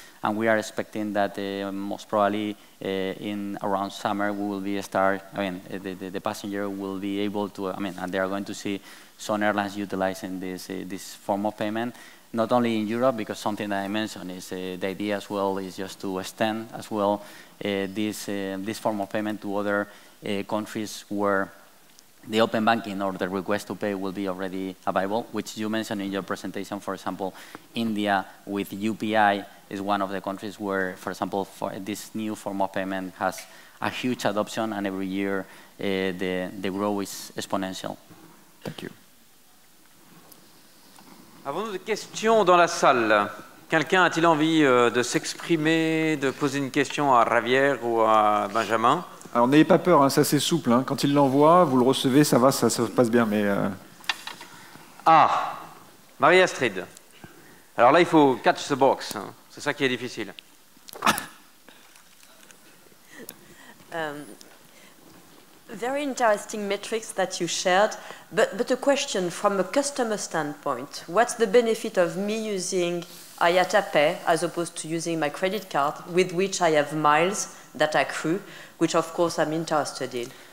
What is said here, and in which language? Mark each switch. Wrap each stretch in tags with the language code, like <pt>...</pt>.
<en>And we are expecting that most probably in around summer we will be the passenger will be able to, and they are going to see some airlines utilizing this form of payment, not only in Europe, because something that I mentioned is the idea as well is just to extend as well this form of payment to other countries where the open banking or the request to pay will be already available, which you mentioned in your presentation. For example, India with UPI is one of the countries where, for example, for this new form of payment has a huge adoption, and every year the growth is exponential. Thank you.</en> <fr>Avons-nous des questions dans la salle? Quelqu'un a-t-il envie de s'exprimer, de poser une question à Javier ou à Benjamin? Alors n'ayez pas peur, hein, c'est assez souple. Hein. Quand il l'envoie, vous le recevez, ça va, ça se passe bien. Mais Ah, Marie-Astrid. Alors là, il faut catch the box. Hein. C'est ça qui est difficile.</fr> <en>Very interesting metrics that you shared, but a question from a customer standpoint. What's the benefit of me using IATA Pay as opposed to using my credit card, with which I have miles that accrue, which of course I'm interested in?</en>